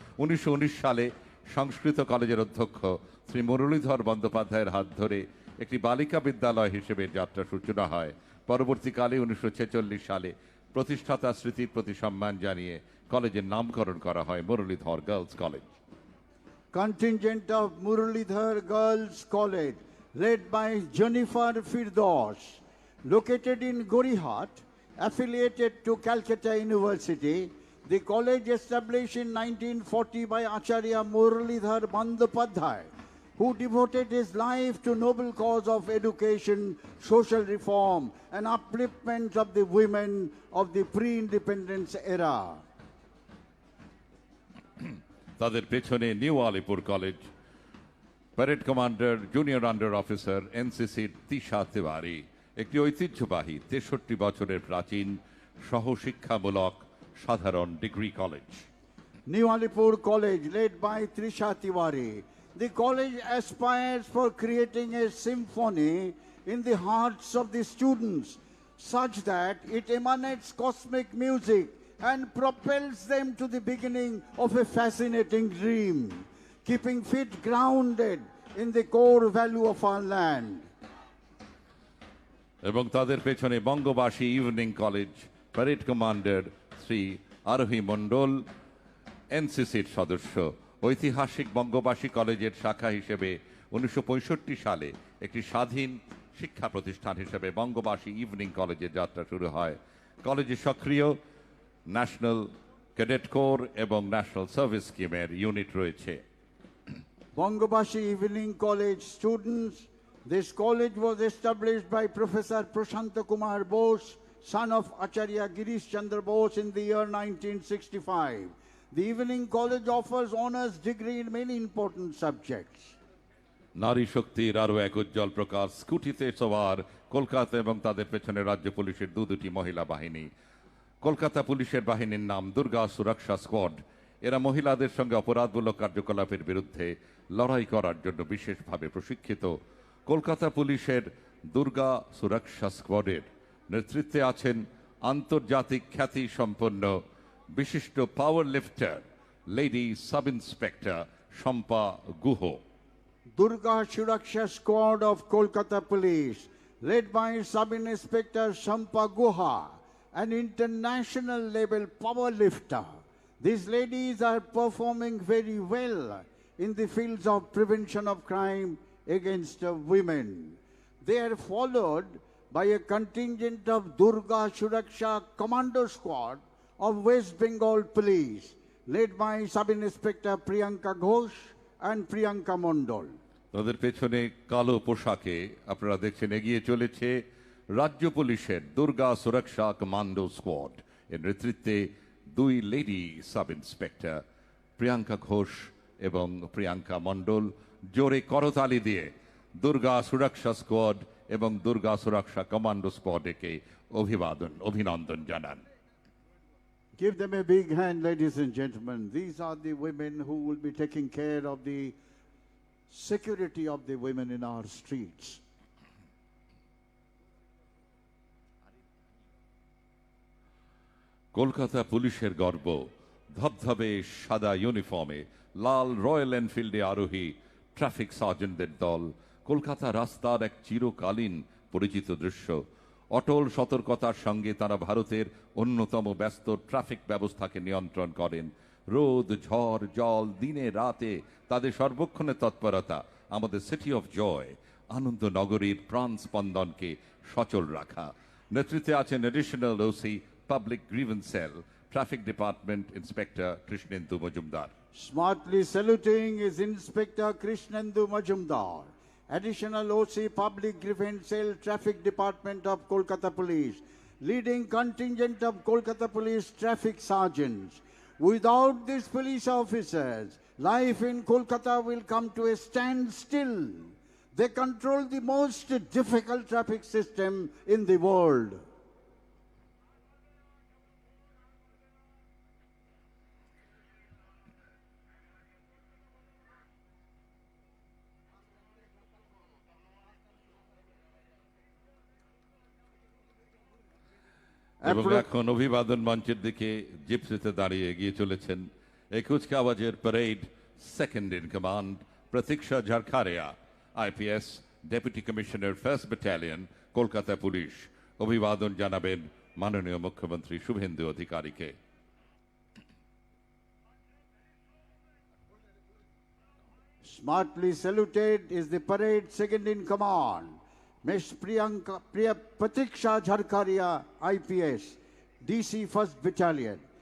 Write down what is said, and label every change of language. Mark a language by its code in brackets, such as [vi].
[bn] 1919 সালে সংস্কৃত কলেজের অধ্যক্ষ শ্রী মুরলীধর বন্দ্যোপাধ্যায়ের হাত ধরে একটি বালিকা বিদ্যালয় হিসেবে যাত্রা সূচনা হয়। পরবর্তীকালে 1946 সালে প্রতিষ্ঠাতা স্মৃতির প্রতি সম্মান জানিয়ে কলেজের নামকরণ করা হয় Muralidhar girls college. [en] Contingent of Muralidhar Girls College, led by Jennifer Firdaus, located in Gorihat, affiliated to Calcutta University. The college established in 1940 by Acharya Muralidhar Bandyopadhyay, who devoted his life to noble cause of education, social reform, and upliftment of the women of the pre-independence era. [bn] তাদের পেছনে new Alipur college, parade commander junior under officer এনসিসির Tisha Tiwari, একটি ঐতিহ্যবাহী 63 বছরের প্রাচীন সহশিক্ষামূলক সাধারণ degree college. [en] New Alipur College, led by Trisha Tiwari. The college aspires for creating a symphony in the hearts of the students, such that it emanates cosmic music and propels them to the beginning of a fascinating dream, keeping feet grounded in the core value of our land. [bn] এবং তাদের পেছনে বঙ্গবাসী evening college, parade commander Shri আরোহী মণ্ডল এনসিসির সদস্য। ঐতিহাসিক বঙ্গবাসী কলেজের শাখা হিসেবে 1965 সালে একটি স্বাধীন শিক্ষা প্রতিষ্ঠান হিসেবে বঙ্গবাসী ইভিনিং কলেজের যাত্রা শুরু হয়। কলেজে সক্রিয় ন্যাশনাল ক্যাডেট কোর এবং ন্যাশনাল সার্ভিস স্কিমের ইউনিট রয়েছে। [en] Bangabashi Evening College students. This college was established by Professor Prashanta Kumar Bose, son of Acharya Girish Chandra Bose, in the year 1965. The Evening College offers honors degree in many important subjects. [bn] নারী শক্তির আরও এক উজ্জ্বল প্রকাশ স্কুটিতে সওয়ার কলকাতা এবং তাদের পেছনে রাজ্য পুলিশের দুটি মহিলা বাহিনী। কলকাতা পুলিশের বাহিনীর নাম দুর্গা সুরক্ষা স্কোয়াড। এরা মহিলাদের সঙ্গে অপরাধমূলক কার্যকলাপের বিরুদ্ধে লড়াই করার জন্য বিশেষভাবে প্রশিক্ষিত। কলকাতা পুলিশের দুর্গা সুরক্ষা স্কোয়াডের নেতৃত্বে আছেন আন্তর্জাতিক খ্যাতি সম্পন্ন বিশিষ্ট পাওয়ার লিফটার lady sub inspector Shampa Guha. [en] Durga Suraksha Squad of Kolkata Police, led by Sub-Inspector Shampa Guha, an international level power lifter. These ladies are performing very well in the fields of prevention of crime against women. They are followed by a contingent of Durga Suraksha Commando Squad of West Bengal Police, led by Sub-Inspector Priyanka Ghosh and Priyanka Mondol. [bn] তাদের পেছনে কালো পোশাকে আপনারা দেখছেন এগিয়ে চলেছে রাজ্য পুলিশের দুর্গা সুরক্ষা কমান্ডো স্কোয়াড। এর নেতৃত্বে দুই lady sub inspector Priyanka Ghosh এবং প্রিয়াঙ্কা মণ্ডল জোরে করতালি দিয়ে দুর্গা সুরক্ষা স্কোয়াড এবং দুর্গা সুরক্ষা কমান্ডো স্কোয়াডকে অভিনন্দন জানান। [en] Give them a big hand, ladies and gentlemen. These are the women who will be taking care of the security of the women in our streets. [bn] Kolkata পুলিশের গর্ব, ধবধবে সাদা ইউনিফর্মে লাল রয়্যাল এনফিল্ডে আরোহী ট্রাফিক সার্জেন্টদের দল কলকাতা রাস্তার এক চিরকালীন পরিচিত দৃশ্য। অটল সতর্কতার সঙ্গে তারা ভারতের অন্যতম ব্যস্ত ট্রাফিক ব্যবস্থাকে নিয়ন্ত্রণ করেন। রোদ, ঝড়, জল, দিনে রাতে তাদের সর্বক্ষণের তৎপরতা আমাদের [en] city of joy, [bn] আনন্দ নগরীর প্রাণ স্পন্দনকে সচল রাখা। নেতৃত্বে আছেন additional OC public grievance sell, traffic department inspector Krishnendu Majumdar. [en] Smartly saluting is Inspector Krishnendu Majumdar, Additional OC Public Grievance Cell, Traffic Department of Kolkata Police, leading contingent of Kolkata Police traffic sergeants. Without these police officers, life in Kolkata will come to a standstill. They control the most difficult traffic system in the world. [bn] এবং এখন অভিবাদন মঞ্চের দিকে জিপসিতে দাঁড়িয়ে এগিয়ে চলেছেন এই কুচকাওয়াজের parade second in command প্রতীক্ষা ঝাড়খারিয়া, IPS, deputy commissioner first battalion, Kolkata police. অভিবাদন জানাবেন মাননীয় মুখ্যমন্ত্রী শুভেন্দু অধিকারীকে। [en] Smartly saluted is the parade second in command, Miss Pratiksha Dharkaria, IPS, DC 1st Battalion.